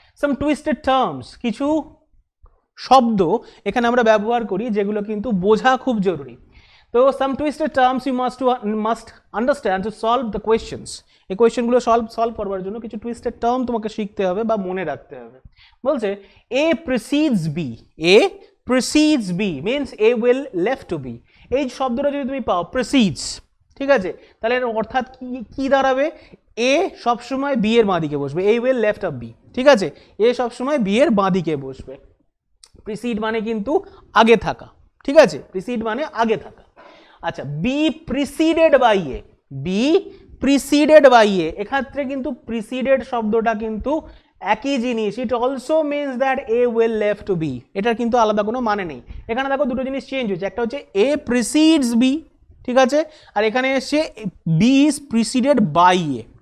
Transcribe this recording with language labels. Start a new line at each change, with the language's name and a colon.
Bangla: সাম twisted terms, কিছু শব্দ এখানে আমরা ব্যবহার করি যেগুলো কিন্তু বোঝা খুব জরুরি।
English: তো some twisted terms you must understand to solve the questions.
Bangla: এই কোয়েশ্চেনগুলো সলভ করবার জন্য কিছু টুইস্টেড টার্ম তোমাকে শিখতে হবে বা মনে রাখতে হবে।
English: বলছে A precedes B. A precedes B means A will left to B.
Bangla: এই শব্দটা যদি তুমি পাও precedes, ঠিক আছে, তাহলে অর্থাৎ কি দাঁড়াবে? A সবসময় B এর বাঁ দিকে বসবে।
English: A will left of B.
Bangla: ঠিক আছে? A সবসময় B এর বাঁ দিকে বসবে। precede মানে কিন্তু আগে থাকা। ঠিক আছে? precede মানে আগে থাকা।
English: আচ্ছা, B preceded by A. B preceded by A,
Bangla: এক্ষেত্রে কিন্তু preceded শব্দটা কিন্তু একই জিনিস।
English: It also means that A will left to B.
Bangla: এটার কিন্তু আলাদা কোনো মানে নেই। এখানে দেখো দুটো জিনিস চেঞ্জ হয়েছে। একটা হচ্ছে
English: A precedes B,
Bangla: ঠিক আছে, আর এখানে এসছে
English: B is preceded by A.